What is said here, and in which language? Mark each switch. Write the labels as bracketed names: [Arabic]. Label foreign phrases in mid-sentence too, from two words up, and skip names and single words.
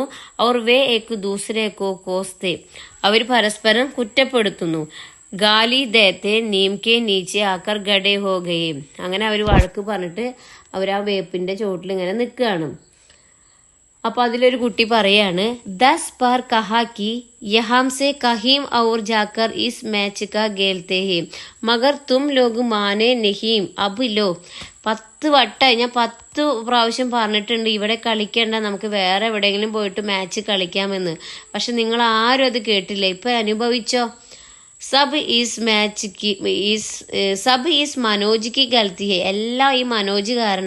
[Hindi] और वे एक दूसरे को कोसते, [Malayalam] അവർ പരസ്പരം കുറ്റപ്പെടുത്തുന്നു. [Hindi] गाली देते नीम के नीचे आकर खड़े हो गए, [Malayalam] അങ്ങനെ അവർ വഴക്ക് പറഞ്ഞിട്ട് അവർ ആ വേപ്പിന്റെ ചോട്ടിൽ ഇങ്ങനെ നിൽക്കുകയാണ്. അപ്പോൾ അതിലൊരു കുട്ടി പറയാണ്, [Hindi] 10 बार कहा कि यहाँ से कहीं और जाकर इस मैच का खेलते हैं मगर तुम लोग माने नहीं अब लो, [Malayalam] 10 വട്ടമായി, ഞാൻ 10 പ്രാവശ്യം പറഞ്ഞിട്ടുണ്ട് ഇവിടെ കളിക്കേണ്ട, നമുക്ക് വേറെ എവിടെയെങ്കിലും പോയിട്ട് മാച്ച് കളിക്കാമെന്ന്, പക്ഷെ നിങ്ങൾ ആരും അത് കേട്ടില്ല, ഇപ്പം അനുഭവിച്ചോ. [Hindi] सब इस मनोज की गलती है, [Malayalam] എല്ലാം ഈ മനോജ് കാരണ.